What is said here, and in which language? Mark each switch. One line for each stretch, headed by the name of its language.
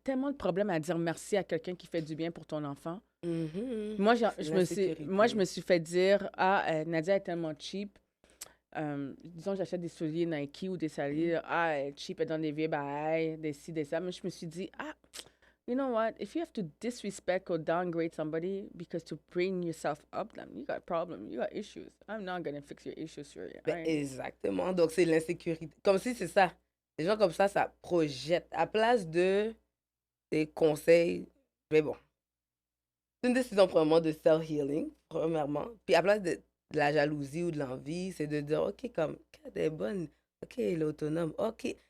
French: tellement de problèmes à dire merci à quelqu'un qui fait du bien pour ton enfant? Mhm. Moi, L'insécurité. je me suis fait dire, Nadia est tellement cheap. Disons, j'achète des souliers Nike ou des souliers, elle est cheap, elle donne des vieux bails, des ci, des ça. Mais je me suis dit,
English: you know what? If you have to disrespect or downgrade somebody because to bring yourself up, then you got a problem, you got issues. I'm not going to fix your issues for you.
French: Ben, exactement. Donc, c'est l'insécurité. Comme si c'est ça. Les gens comme ça projette. À place de des conseils, mais bon. C'est une décision, premièrement, de self-healing, premièrement. Puis à place de la jalousie ou de l'envie, c'est de dire, OK, comme, elle est bonne. OK, elle est autonome. OK.